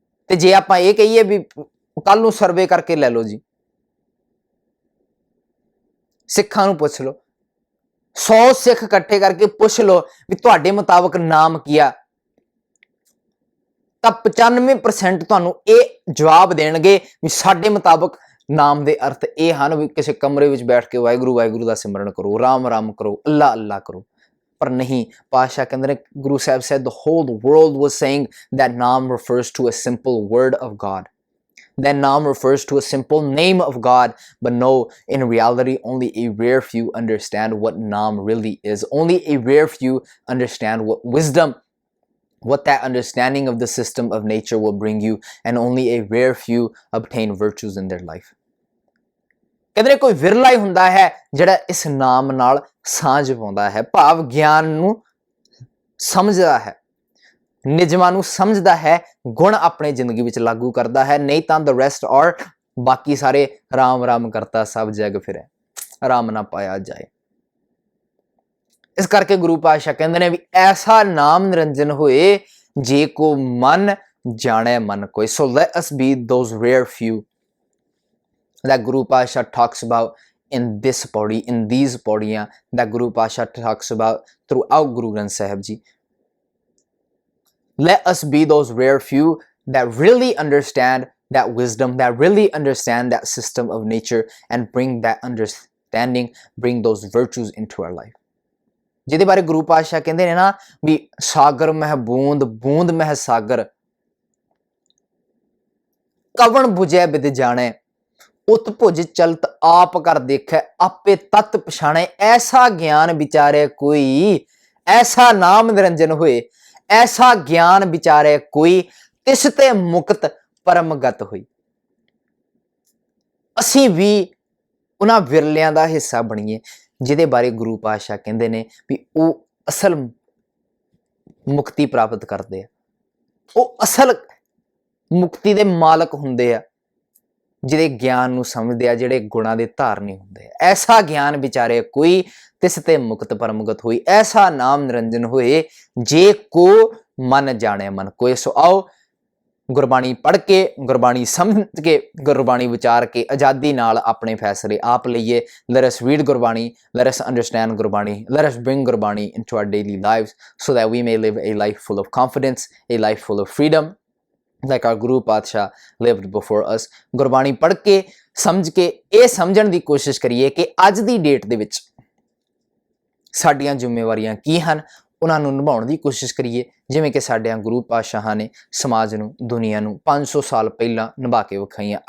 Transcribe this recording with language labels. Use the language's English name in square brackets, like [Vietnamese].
[Punjabi] ਤੇ ਜੇ ਆਪਾਂ ਇਹ ਕਹੀਏ ਵੀ ਕੱਲ ਨੂੰ ਸਰਵੇ ਕਰਕੇ ਲੈ ਲਓ ਜੀ, ਸਿੱਖਾਂ ਨੂੰ ਪੁੱਛ ਲਓ, 100 ਸਿੱਖ ਇਕੱਠੇ ਕਰਕੇ ਪੁੱਛ ਲਓ ਵੀ ਤੁਹਾਡੇ ਮੁਤਾਬਕ ਨਾਮ ਕੀ ਆ, ਤਾਂ 95% ਤੁਹਾਨੂੰ ਇਹ ਜਵਾਬ ਦੇਣਗੇ ਵੀ ਸਾਡੇ ਮੁਤਾਬਕ ਨਾਮ ਦੇ ਅਰਥ ਇਹ ਹਨ ਵੀ ਕਿਸੇ ਕਮਰੇ ਵਿੱਚ ਬੈਠ ਕੇ ਵਾਹਿਗੁਰੂ ਵਾਹਿਗੁਰੂ ਦਾ ਸਿਮਰਨ ਕਰੋ, ਰਾਮ ਰਾਮ ਕਰੋ, ਅੱਲਾ ਅੱਲਾ ਕਰੋ। ਪਰ ਨਹੀਂ, ਪਾਤਸ਼ਾਹ ਕਹਿੰਦੇ ਨੇ, [English] Guru Sahib said the whole world was saying that naam refers to a simple word of God. That naam refers to a simple name of God. But no, in reality, only a rare few understand what naam really is. Only a rare few understand what wisdom, what that understanding of the system of nature will bring you, and only a rare few obtain virtues in their life. [Punjabi] ਕਹਿੰਦੇ ਨੇ ਕੋਈ ਵਿਰਲਾ ਹੀ ਹੁੰਦਾ ਹੈ ਜਿਹੜਾ ਇਸ ਨਾਮ ਨਾਲ ਸਾਂਝ ਪਾਉਂਦਾ ਹੈ, ਭਾਵ ਗਿਆਨ ਨੂੰ ਸਮਝਦਾ ਹੈ, ਨਿਜਮਾਂ ਨੂੰ ਸਮਝਦਾ ਹੈ, ਗੁਣ ਆਪਣੇ ਜ਼ਿੰਦਗੀ ਵਿੱਚ ਲਾਗੂ ਕਰਦਾ ਹੈ। ਨਹੀਂ ਤਾਂ [English] the rest are, [Punjabi] ਬਾਕੀ ਸਾਰੇ ਰਾਮ ਰਾਮ ਕਰਤਾ ਸਭ ਜਗ ਫਿਰੈ, ਰਾਮ ਨਾ ਪਾਇਆ ਜਾਏ। ਇਸ ਕਰਕੇ ਗੁਰੂ ਪਾਤਸ਼ਾਹ ਕਹਿੰਦੇ ਨੇ ਵੀ ਐਸਾ ਨਾਮ ਨਿਰੰਜਨ ਹੋਏ ਜੇ ਕੋ ਮਨ ਜਾਣੈ ਮਨ ਕੋਈ। [English] So let us be those rare few that Guru Pasha talks about in this pauri, in these pauriyan that Guru Pasha talks about throughout Guru Granth Sahib Ji. Let us be those rare few that really understand that wisdom, that really understand that system of nature, and bring that understanding, bring those virtues into our life. [Punjabi] ਜਿਹਦੇ ਬਾਰੇ ਗੁਰੂ ਪਾਤਸ਼ਾਹ ਕਹਿੰਦੇ ਨੇ ਨਾ ਵੀ ਸਾਗਰ ਮਹਿ ਬੂੰਦ, ਬੂੰਦ ਮਹਿ ਸਾਗਰ, ਕਵਣ ਬੁਝੈ ਬਿਦ ਜਾਣੈ, ਉਤ ਭੁਜ ਚਲਤ ਆਪ ਕਰ ਦੇਖੈ, ਆਪੇ ਤਤ ਪਛਾਣੈ। ਐਸਾ ਗਿਆਨ ਵਿਚਾਰੇ ਕੋਈ, ਐਸਾ ਨਾਮ ਨਿਰੰਜਨ ਹੋਏ, ਐਸਾ ਗਿਆਨ ਵਿਚਾਰੇ ਕੋਈ, ਤਿਸ ਤੇ ਮੁਕਤ ਪਰਮਗਤ ਹੋਈ। ਅਸੀਂ ਵੀ ਉਹਨਾਂ ਵਿਰਲਿਆਂ ਦਾ ਹਿੱਸਾ ਬਣੀਏ ਜਿਹਦੇ ਬਾਰੇ ਗੁਰੂ ਪਾਤਸ਼ਾਹ ਕਹਿੰਦੇ ਨੇ ਵੀ ਉਹ ਅਸਲ ਮੁਕਤੀ ਪ੍ਰਾਪਤ ਕਰਦੇ ਆ, ਉਹ ਅਸਲ ਮੁਕਤੀ ਦੇ ਮਾਲਕ ਹੁੰਦੇ ਆ, ਜਿਹੜੇ ਗਿਆਨ ਨੂੰ ਸਮਝਦੇ ਆ, ਜਿਹੜੇ ਗੁਣਾਂ ਦੇ ਧਾਰਨੀ ਹੁੰਦੇ ਆ। ਐਸਾ ਗਿਆਨ ਵਿਚਾਰੇ ਕੋਈ, ਤਿਸ ਤੇ ਮੁਕਤ ਪਰਮਗਤ ਹੋਈ। ਐਸਾ ਨਾਮ ਨਿਰੰਜਨ ਹੋਏ ਜੇ ਕੋ ਮਨ ਜਾਣੇ ਮਨ ਕੋਈ। ਸੋ ਆਓ ਗੁਰਬਾਣੀ ਪੜ੍ਹ ਕੇ, ਗੁਰਬਾਣੀ ਸਮਝ ਕੇ, ਗੁਰਬਾਣੀ ਵਿਚਾਰ ਕੇ ਆਜ਼ਾਦੀ ਨਾਲ ਆਪਣੇ ਫੈਸਲੇ ਆਪ ਲਈਏ। [English] Let us read Gurbani, let us understand Gurbani, let us bring Gurbani into our daily lives so that we may live a life full of confidence, a life full of freedom, like our Guru Patsha lived before us. [Punjabi] Gurbani ਪੜ੍ਹ ਕੇ, ਸਮਝ ਕੇ ਇਹ ਸਮਝਣ ਦੀ ਕੋਸ਼ਿਸ਼ ਕਰੀਏ ਕਿ ਅੱਜ ਦੀ date ਦੇ ਵਿੱਚ ਸਾਡੀਆਂ ਜ਼ਿੰਮੇਵਾਰੀਆਂ ਕੀ ਹਨ, ਉਹਨਾਂ ਨੂੰ ਨਿਭਾਉਣ ਦੀ ਕੋਸ਼ਿਸ਼ ਕਰੀਏ ਜਿਵੇਂ ਕਿ ਸਾਡਿਆਂ ਗੁਰੂ ਪਾਤਸ਼ਾਹਾਂ ਨੇ ਸਮਾਜ ਨੂੰ, ਦੁਨੀਆ ਨੂੰ 500 ਸਾਲ ਪਹਿਲਾਂ ਨਿਭਾ ਕੇ ਵਿਖਾਈਆਂ।